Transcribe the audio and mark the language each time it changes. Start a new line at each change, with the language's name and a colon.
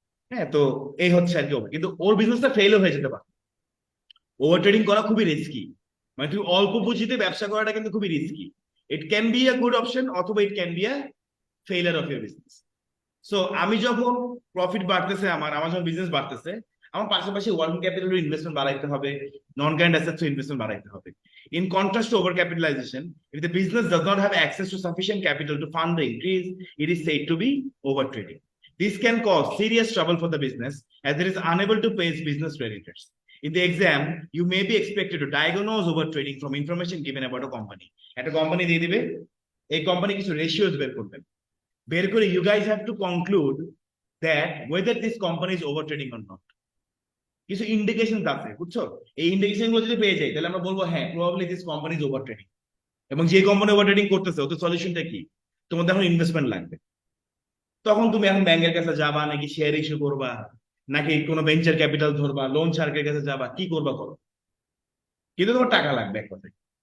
Bangla: হ্যাঁ, তো এই হচ্ছে আর কি কিন্তু ওর বিজনেসটা ফেলও হয়ে যেতে পারে। ওভার ট্রেডিং করা খুবই রিস্কি, মানে তুমি অল্প পুঁজিতে ব্যবসা করাটা কিন্তু খুবই risky.
English: It can be a good option, অথবা it can be a failure of your business.
Bangla: So আমি যখন প্রফিট বাড়তেছে, আমার আমার যখন বিজনেস বাড়তেছে, আমার পাশাপাশি ওয়ার্কিং ক্যাপিটাল ইনভেস্টমেন্ট বাড়াইতে হবে, নন কারেন্ট অ্যাসেটস ইনভেস্টমেন্ট বাড়াইতে হবে।
English: In contrast to overcapitalization, if the business does not have access to sufficient capital to fund the increase, it is said to be overtrading. This can cause serious trouble for the business, as it is unable to pay its business creditors. In the exam, you may be expected to diagnose overtrading from information given about a company. At a company
Bangla: দিয়ে দিবে, এই company কিছু ratios বের করবেন, বের করে
English: you guys have to conclude that whether this company is overtrading or not.
Bangla: কিছু indication আছে, বুঝছো? এই ইন্ডিকেশন গুলো যদি পেয়ে যাই, তাহলে আমরা বলবো হ্যাঁ,
English: Probably this company is over trading.
Bangla: এবং যে কোম্পানি ওভার ট্রেডিং করতেছে, ওদের সলিউশনটা কি? তোমাদের এখন ইনভেস্টমেন্ট লাগবে। তখন তুমি এখন ব্যাংকের কাছে যাবা, নাকি শেয়ার ইস্যু করবা, নাকি কোনো ভেঞ্চার ক্যাপিটাল ধরবা, লোন শার্কের কাছে যাবা, কি করবা করো, কিন্তু তোমার টাকা লাগবে এক কথায়।